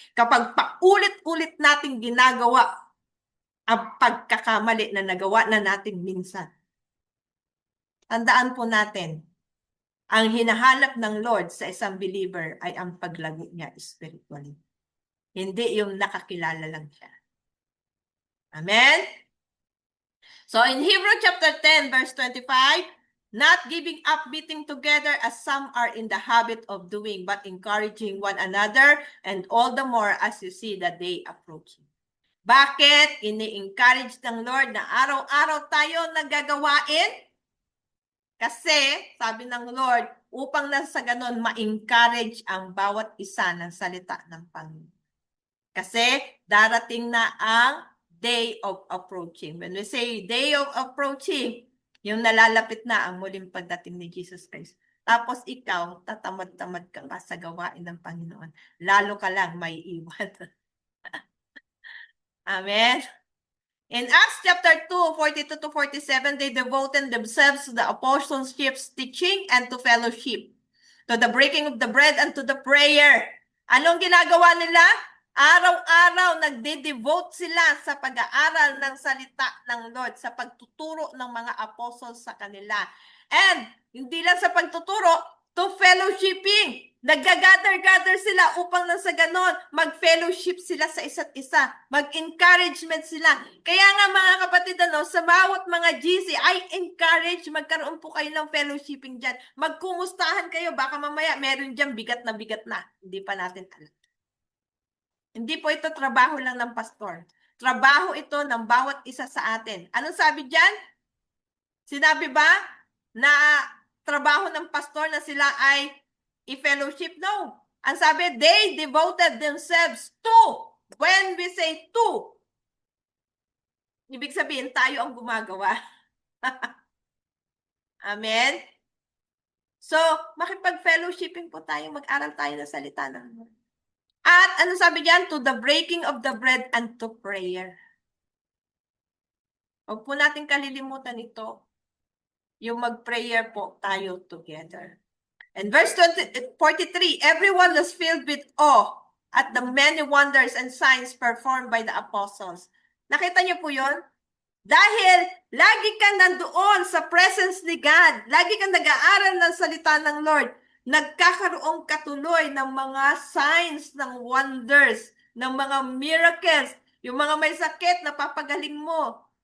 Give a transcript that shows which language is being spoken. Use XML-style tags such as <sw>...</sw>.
<tl>Kapag paulit-ulit nating ginagawa ang pagkakamali na nagawa na natin minsan. Tandaan po natin, ang hinahanap ng Lord sa isang believer ay ang paglago niya spiritually. Hindi yung nakakilala lang siya. Amen?</tl> <en>So in Hebrews chapter 10 verse 25, not giving up meeting together as some are in the habit of doing, but encouraging one another, and all the more as you see the day approaching.</en> <tl>Bakit ini-encourage ng Lord na araw-araw tayo nagagawain? Kasi, sabi ng Lord, upang na sa ganon ma-encourage ang bawat isa ng salita ng Panginoon. Kasi darating na ang day of approaching.</tl> <en>When we say day of approaching,</en> <tl>yung nalalapit na ang muling pagdating ni Jesus Christ. Tapos ikaw, tatamad-tamad ka pa sa gawain ng Panginoon. Lalo ka lang may iwan. Amen?</tl> <en>In Acts chapter 2, 42 to 47, they devoted themselves to the apostleship's teaching and to fellowship, to the breaking of the bread and to the prayer.</en> <tl>Anong ginagawa nila? Araw-araw nagde-devote sila sa pag-aaral ng salita ng Lord, sa pagtuturo ng mga apostles sa kanila. And hindi lang sa pagtuturo, to fellowshipping. Nagga-gather sila upang nang sa ganon, mag-fellowship sila sa isa't isa. Mag-encouragement sila. Kaya nga mga kapatid, sa bawat mga GC, I encourage, magkaroon po kayo ng fellowshipping dyan. Magkumustahan kayo, baka mamaya meron dyan bigat na. Hindi pa natin alam. Hindi po ito trabaho lang ng pastor. Trabaho ito ng bawat isa sa atin. Anong sabi dyan? Sinabi ba na trabaho ng pastor na sila ay i-fellowship? No. Ang sabi,</tl> <en>they devoted themselves to. When we say to,</en> <tl>ibig sabihin tayo ang gumagawa. Amen? So, makipag-fellowshipping po tayo, mag-aral tayo ng salita ng Lord. At ano sabi diyan?</tl> <en>To the breaking of the bread and to prayer.</en> <tl>Huwag po natin kalilimutan ito. Yung mag-prayer po tayo together.</tl> <en>And verse 43, everyone was filled with awe at the many wonders and signs performed by the apostles.</en> <tl>Nakita niyo po yun? Dahil lagi kang nandoon sa presence ni God, lagi kang nag-aaral ng salita ng Lord, nagkakaroon katuloy ng mga signs, ng wonders, ng mga miracles, yung mga may sakit, napapagaling mo.</tl>